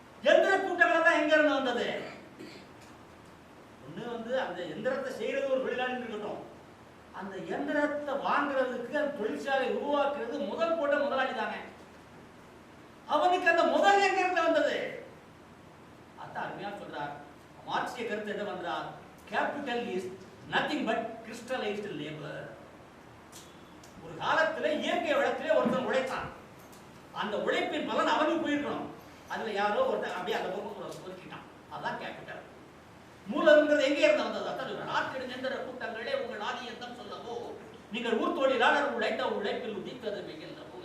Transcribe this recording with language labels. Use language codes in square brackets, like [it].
[ta] எந்திர கூட்டங்கள் தான் எங்க இருந்து வந்தது? ஒண்ணு அந்த எந்திரத்தை செய்யறது ஒரு தொழிலாளி இருக்கட்டும், அந்த எந்திரத்தை வாங்குறதுக்கு அந்த தொழிற்சாலை உருவாக்குறது முதல் போட்ட முதலாளி தானே. அவனுக்கு அந்த முதல் எங்க இருந்து வந்தது? அதான் அருமையா சொல்றார். மார்க்சிய கருத்து என்ன பண்றார்? [en] Capital is nothing but crystallized labor. [ta] ஒரு காலத்துல இயற்கை வளத்திலே ஒருத்தன் உழைத்தான், அந்த உழைப்பின் பலன் அவனுக்கு போயிருக்கணும். அதுல யாரோ ஒருத்தன் அப்படியே அந்த பக்கம் ஒதுக்கிட்டான். அதான் கேபிட்டல். மூலம்ங்கிறது எங்கே இருந்து வந்தது? அதான் ஆற்றிடும் எந்திர கூட்டங்களே உங்கள் ஆதி எந்தம் சொல்லவோ, நீங்கள் ஊர்த்தொழிலாளர் உழைத்த உழைப்பில் உதித்தது வெயில்லவோ.